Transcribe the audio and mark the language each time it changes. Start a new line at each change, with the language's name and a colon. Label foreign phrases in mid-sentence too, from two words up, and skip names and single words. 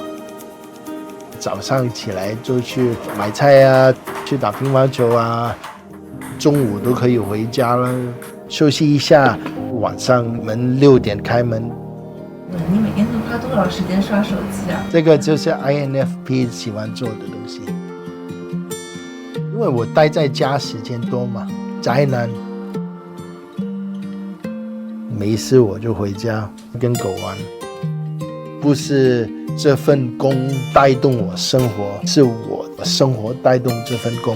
Chinese: 早上起來就去買菜啊，去打乒乓球啊，中午都可以回家了，休息一下，晚上門6點開門。你每天都花多少時間刷手機啊？這個就是 INFP 喜歡做的東西，因為我待在家時間多嘛，宅男，沒事我就回家跟狗玩，不是這份工帶動我生活，是我生活帶動這份工。